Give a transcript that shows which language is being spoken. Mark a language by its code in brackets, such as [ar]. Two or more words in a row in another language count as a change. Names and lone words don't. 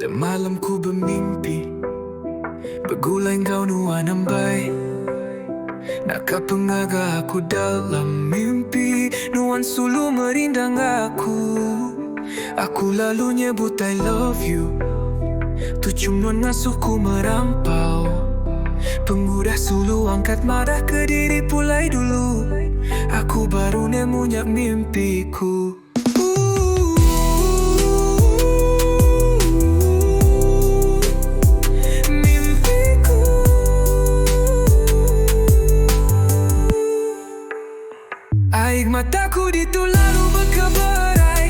[iba] Semalam ku bermimpi Bergulai kau nuan ambai. Nakah pengaga aku dalam mimpi. Nuan sulu merindang aku. Aku lalu nyebut [en] I love you. [iba] Tu cuma ngasuhku merampau. Pengudah sulu angkat marah ke diri pulai dulu. Aku baru nemunya mimpiku. Air mataku ditu lalu berkeberai.